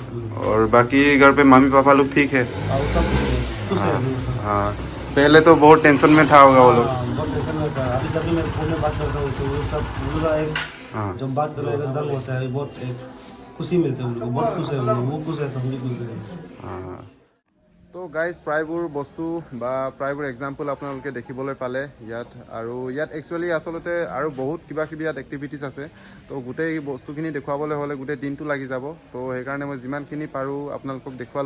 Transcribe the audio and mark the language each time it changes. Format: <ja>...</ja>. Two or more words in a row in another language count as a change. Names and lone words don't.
<hi>और बाकी घर पे मम्मी पापा लोग ठीक है? सब खुश है अभी सब। हाँ, पहले तो बहुत टेंशन में था होगा वो लोग। बहुत टेंशन में था। अभी जब भी मैं फोन में बात करता हूँ तो वो सब पूरा एक हाँ जब बात करने का दंग होता है, बहुत एक खुशी मिलती है उन लोगों को। बहुत खुश है वो खुश है तो हम भी खुश हैं।</hi> <as>তো গাইজ প্ৰায়বোৰ বস্তু বা প্ৰায়বোৰ এক্সাম্পল আপোনালোকে দেখিবলৈ পালে ইয়াত। আৰু ইয়াত একচুৱেলি আচলতে আৰু বহুত কিবা কিবি ইয়াত এক্টিভিটিছ আছে। তো গোটেই বস্তুখিনি দেখুৱাবলৈ হ'লে গোটেই দিনটো লাগি যাব। তো সেইকাৰণে মই যিমানখিনি পাৰোঁ আপোনালোকক দেখুৱালোঁ।</as>